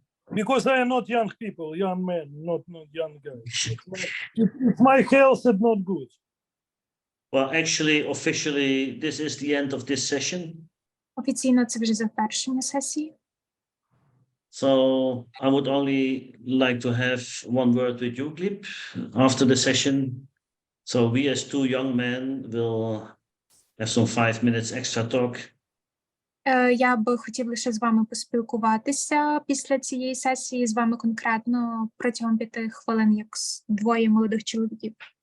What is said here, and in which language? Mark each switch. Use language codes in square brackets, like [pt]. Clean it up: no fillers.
[en] Because I am not young people, young men, not young guys. It's my health is not good. Well, actually, officially, this is the end of this session. [uk] Офіційно це вже завершення сесії. [en] So I would only like to have one word with you, Gleb, after the session. So we as two young men will have some 5 minutes extra talk. [uk] Я би хотів лише з вами поспілкуватися після цієї сесії, з вами конкретно протягом 5 хвилин, як двоє молодих чоловіків.